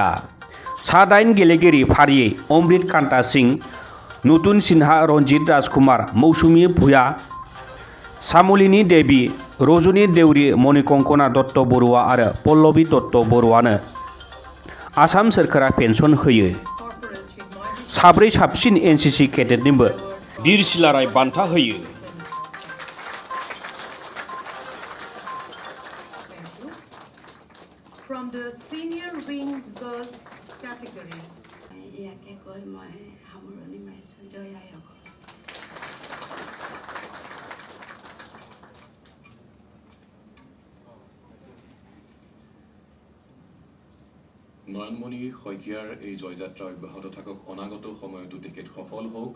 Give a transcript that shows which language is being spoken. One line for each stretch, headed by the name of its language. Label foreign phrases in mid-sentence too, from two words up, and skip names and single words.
Bodo: सा-8 गेलेगिरि फारियै अमृत कान्ता सिंह, नुतन सिन्हा, रन्जित राजकुमार, मौसुमी भुया, शामुलिनी देवी, रजनी देउरी, मणिकंकना दत्त बरुवा आरो पल्लवी दत्त बरुवानो आसाम सोरखारा पेन्सन होयो। साब्रै साबसिन NCC केडेटनोबो बिर सिलाराय बान्था होयो।
English: From the senior wing girls category.
Assamese: ইয়াকে কৈ মই সামৰণি মাৰিছোঁ। জয় আইসকল। নয়নম'ন সইকিয়াৰ এই জয়যাত্ৰা অব্যাহত থাকক, অনাগত সময়তো তেখেত সফল হওক।